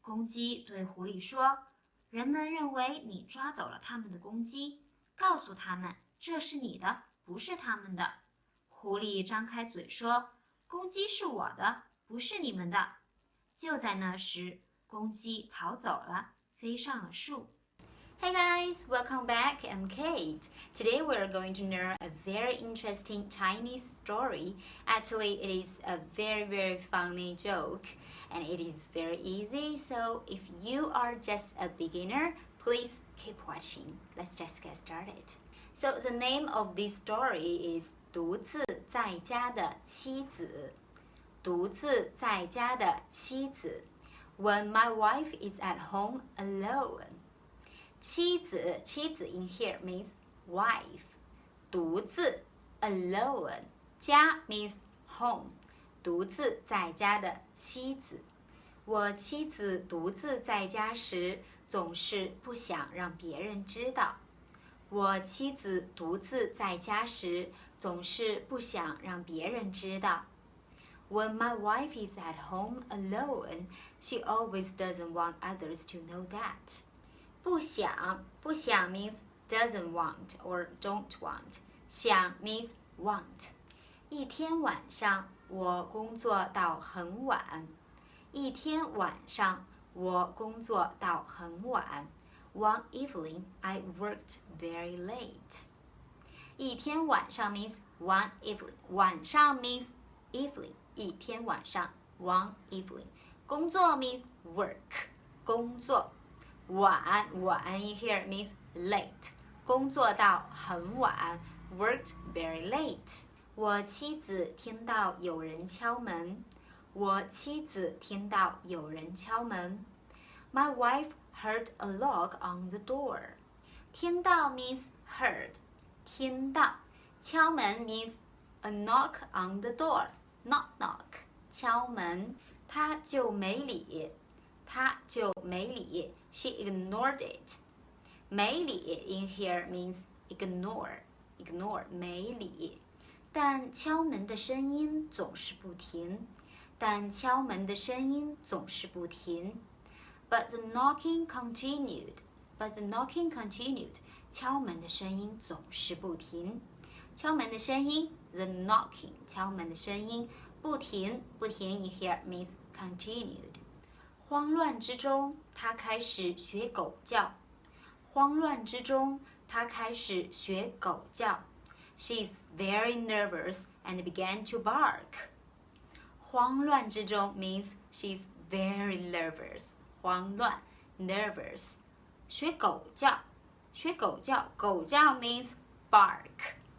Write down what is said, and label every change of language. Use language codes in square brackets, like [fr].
[zh] 公鸡对狐狸说：“人们认为你抓走了他们的公鸡，告诉他们这是你的，不是他们的。” 狐狸张开嘴说：“公鸡是我的，不是你们的。” 就在那时，公鸡逃走了，飞上了树。 [en] Hey guys, welcome back. I'm Kate. Today we're going to learn a very interesting Chinese story. Actually, it is a very, very funny joke, and it is very easy. So if you are just a beginner, please keep watching. Let's just get started. So the name of this story is [zh] 独自在家的妻子。独自在家的妻子 [en] When my wife is at home alone. 妻子 in here means wife. 独自 alone. 家 means home. [zh] 独自在家的妻子。我妻子独自在家时，总是不想让别人知道。我妻子独自在家时，总是不想让别人知道。 [en] When my wife is at home alone, she always doesn't want others to know that. 不想 means doesn't want or don't want. 想 means want. [zh] 一天晚上，我工作到很晚。一天晚上，我工作到很晚。 [en] One evening, I worked very late. 一天晚上 means one evening. 晚上 means evening. 一天晚上 王 Evelyn. 工作 means work. 工作。晚 in here means late. 工作到很晚 worked very late. [zh] 我妻子听到有人敲门。我妻子听到有人敲门。 [en] My wife heard a knock on the door. 听到 means heard. 听到。敲门 means a knock on the door. Knock knock. [zh] 敲门。她就没理。她就没理。 [en] She ignored it. 没理 in here means ignore. Ignore 没理。 [zh] 但敲门的声音总是不停。但敲门的声音总是不停。 [en] But the knocking continued. But the knocking continued. [zh] 敲门的声音总是不停。敲门的声音 [en] the knocking. [zh] 敲门的声音不停。 [en] 不停 in here means continued. [zh] 慌乱之中，他开始学狗叫。慌乱之中，他开始学狗叫。 [en] She is very nervous and began to bark. 慌乱之中 means she's very nervous. 慌乱 nervous. 学狗叫，学狗叫，狗叫 means bark.